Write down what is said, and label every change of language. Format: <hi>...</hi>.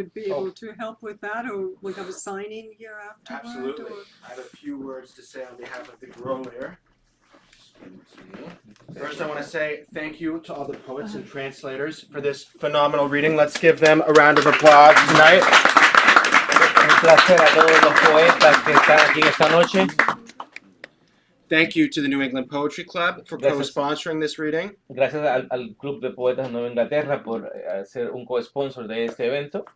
<en>would be able to help with that, or we have a signing here afterward. Absolutely. Or... I have a few words to say on behalf of the Grolier. First, I want to say thank you to all the poets and translators for this phenomenal reading. Let's give them a round of applause tonight.</en> <es>Un placer a todos los poetas que están aquí esta noche.</es> <en>Thank you to the New England Poetry Club for co-sponsoring this reading.</en> <es>Gracias al Club de Poetas de Nueva Inglaterra por ser un co-sponsor de este evento.</es>